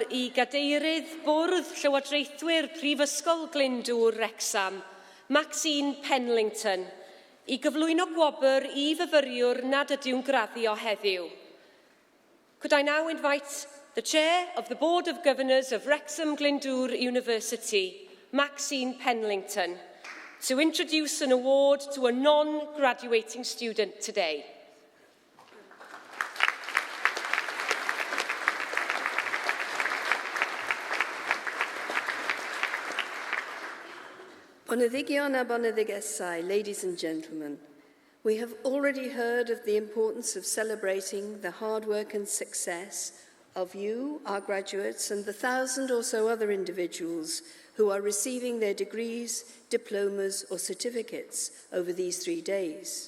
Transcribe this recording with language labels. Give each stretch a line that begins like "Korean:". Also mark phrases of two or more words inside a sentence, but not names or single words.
Welsh: I gadeirydd bwrdd Llywodraethwyr Prifysgol Glyndwr Wrexham, Maxine Penlington, I gyflwyno gwobr I fyfyriwr nad ydyw'n graddio heddiw.
English: Could I now invite the Chair of the Board of Governors of Wrexham Glyndwr University, Maxine Penlington, to introduce an award to a non-graduating student today.
Welsh: Boneddigion a boneddigesau,
English: ladies and gentlemen, we have already heard of the importance of celebrating the hard work and success of you, our graduates, and the 1,000 or so other individuals who are receiving their degrees, diplomas, or certificates over these 3 days.